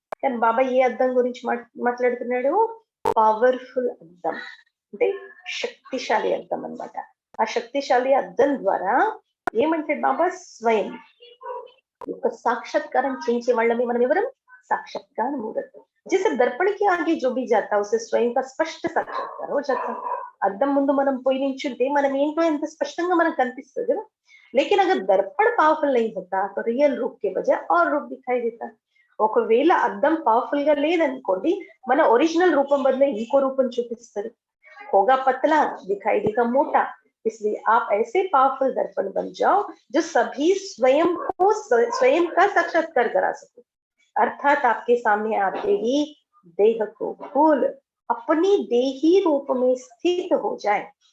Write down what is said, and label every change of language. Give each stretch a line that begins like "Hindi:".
Telugu: కానీ బాబా ఏ అద్దం గురించి మాట్లాడుతున్నాడు? పవర్ఫుల్ అద్దం అంటే శక్తిశాలి అద్దం అన్నమాట. ఆ శక్తిశాలి అద్దం ద్వారా ఏమంటాడు బాబా? స్వయం యొక్క సాక్షాత్కారం చేయించే వాళ్ళని మనం ఎవరం?
Hindi: साक्षात्कार मुहूर्त. जैसे दर्पण के आगे जो भी जाता है उसे स्वयं का स्पष्ट साक्षात्कार हो जाता है.
Telugu: అద్దం ముందు మనం పోయి నించుంటే మనం ఏంటో ఎంత స్పష్టంగా మనకు కనిపిస్తుంది కదా.
Hindi: लेकिन अगर दर्पण पावरफुल नहीं होता तो रियल रूप के बजाय और रूप दिखाई देता.
Telugu: ఒకవేళ అద్దం పవర్ఫుల్ గా లేదనుకోండి, మన ఒరిజినల్ రూపం బదులు ఇంకో రూపం చూపిస్తుంది.
Hindi: होगा पतला दिखाई देगा मोटा, इसलिए आप ऐसे पावरफुल दर्पण बन जाओ जो सभी स्वयं का साक्षात्कार करा सको। अर्थात आपके सामने आते ही देह को भूल अपनी देही रूप में स्थित हो जाए।